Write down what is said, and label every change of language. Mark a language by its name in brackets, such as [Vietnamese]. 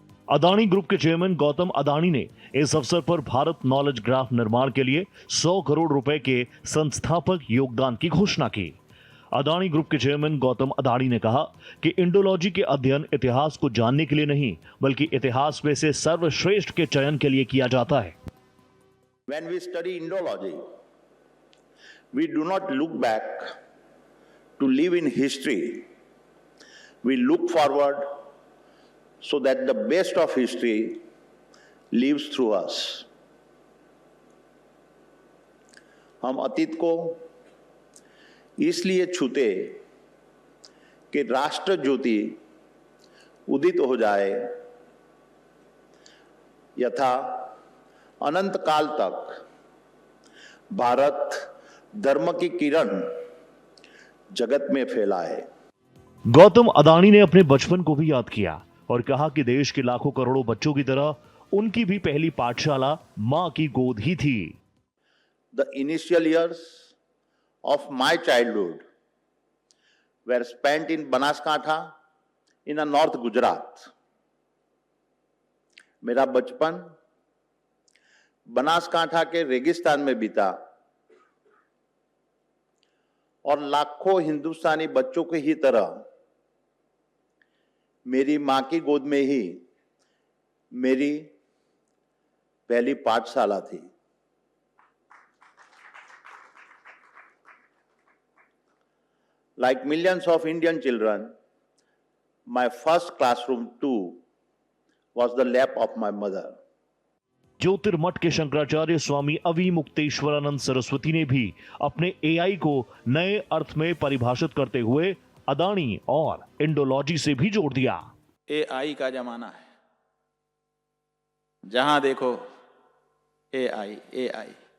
[Hindi] Adani group के chairman Gautam Adani ने इस अवसर पर भारत नॉलेज ग्राफ निर्माण के लिए 100 करोड़ रुपए के संस्थापक योगदान की घोषणा की। अदानी ग्रुप के चेयरमैन गौतम अदानी ने कहा कि इंडोलॉजी के अध्ययन इतिहास को जानने के लिए नहीं, बल्कि इतिहास में से सर्वश्रेष्ठ के चयन के लिए किया जाता है। [English] When we study Indology, we do not look back to live in history. We look forward so that the best of history lives through us. [Hindi] हम अतीत को इसलिए छूते कि राष्ट्र ज्योति उदित हो जाए, यथा अनंत काल तक भारत धर्म की किरण जगत में फैलाए। गौतम अदानी ने अपने बचपन को भी याद किया और कहा कि देश के लाखों करोड़ों बच्चों की तरह उनकी भी पहली पाठशाला मां की गोद ही थी। [English] The initial years of my childhood were spent in Banaskantha in a North Gujarat. [Hindi] मेरा बचपन बनासकांठा के रेगिस्तान में बीता और लाखों हिंदुस्तानी बच्चों की ही तरह मेरी मां की गोद में ही मेरी पहली पाठशाला थी। [English] Like millions of Indian children, my first classroom too was the lap of my mother. [Hindi] Jyotirmath के शंकराचार्य स्वामी अविमुक्तेश्वरानंद सरस्वती ने भी अपने एआई को नए अर्थ में परिभाषित करते हुए अदानी और इंडोलॉजी से भी जोड़ दिया। एआई का जमाना है, जहां देखो एआई एआई।